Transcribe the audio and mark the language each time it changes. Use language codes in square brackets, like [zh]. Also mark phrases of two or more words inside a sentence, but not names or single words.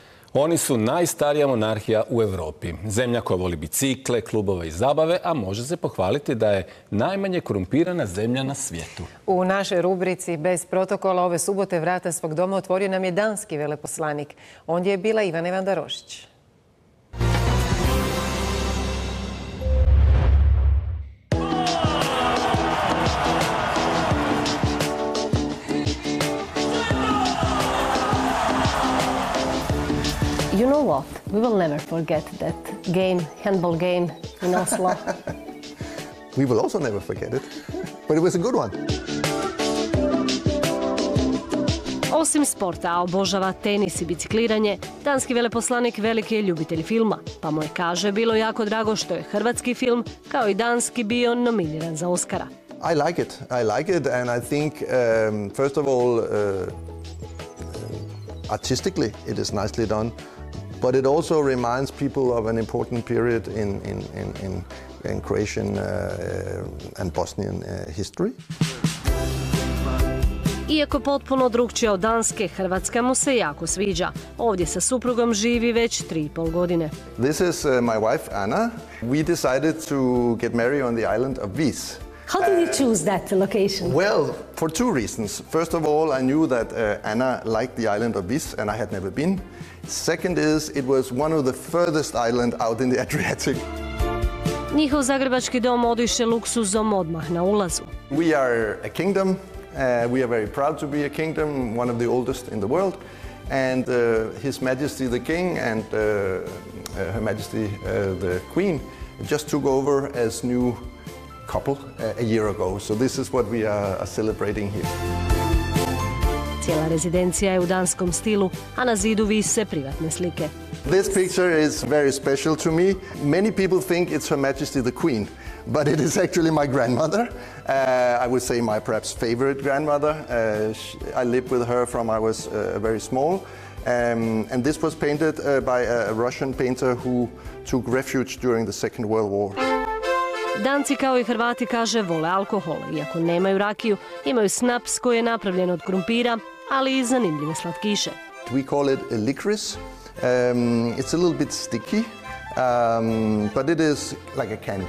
[hr] Oni su najstarija monarhija u Europi. Zemlja koja voli bicikle, klubove i zabave, a može se pohvaliti da je najmanje korumpirana zemlja na svijetu. U našoj rubrici Bez protokola ove subote vrata svog doma otvorio nam je danski veleposlanik. Ondje je bila Ivane Ivanda Rožić. [en] You know what? We will never forget that game, handball game in Oslo. We will also never forget it, but it was a good one. [hr] Osim sporta, a obožava tenis i bicikliranje, danski veleposlanik veliki je ljubitelj filma, pa mu je, kaže, bilo jako drago što je hrvatski film, kao i danski, bio nominiran za Oscara. [en] I like it, and I think, first of all, artistically it is nicely done, but it also reminds people of an important period in Croatian and Bosnian history. [hr] Iako potpuno drukčija od Danske, Hrvatska mu se jako sviđa. Ovdje sa suprugom živi već 3,5 godine. [en] This is my wife Anna. We decided to get married on the island of Više. How did you choose that location? Well, for two reasons. First of all, I knew that Anna liked the island of Više and I had never been. Second is, it was one of the furthest island out in the Adriatic. [hr] Njihov zagrebački dom odiše luksuzom odmah na ulazu. [en] We are a kingdom. We are very proud to be a kingdom, one of the oldest in the world. And His Majesty the King and Her Majesty the Queen just took over as new couple a year ago. So this is what we are celebrating here. [hr] Cijela rezidencija je u danskom stilu, a na zidu vise privatne slike. [en] This picture is very special to me. Many people think it's Her Majesty the Queen, but it is actually my grandmother. I would say my perhaps favorite grandmother. I lived with her from I was very small. And this was painted by a Russian painter who took refuge during the Second World War. [hr] Danci, kao i Hrvati, kaže, vole alkohol. Iako nemaju rakiju, imaju snaps koji je napravljen od krumpira, ali i zanimljive slatkiše. [en] We call it a licorice. It's a little bit sticky, but it is like a candy.